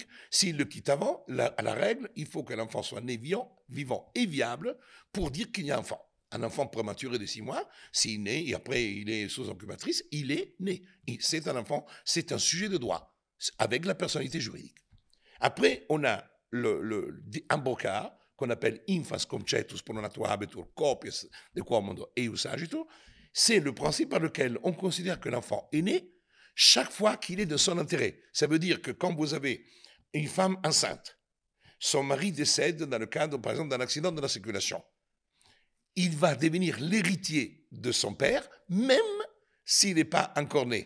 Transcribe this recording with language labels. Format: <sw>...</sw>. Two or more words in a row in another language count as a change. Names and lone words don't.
<fr>S'il le quitte avant, à la règle, il faut que l'enfant soit né vivant et viable pour dire qu'il y a un enfant. Un enfant prématuré de 6 mois, s'il naît et après il est sous incubatrice, il est né. C'est un enfant, c'est un sujet de droit, avec la personnalité juridique. Après, on a un beau cas qu'on appelle</fr> <la>infans conceptus per natura habetur copias de quomodo eius agitur.</la> <fr>C'est le principe par lequel on considère que l'enfant est né chaque fois qu'il est de son intérêt. Ça veut dire que quand vous avez une femme enceinte, son mari décède dans le cadre, par exemple, d'un accident de la circulation, il va devenir l'héritier de son père, même s'il n'est pas encore né.</fr>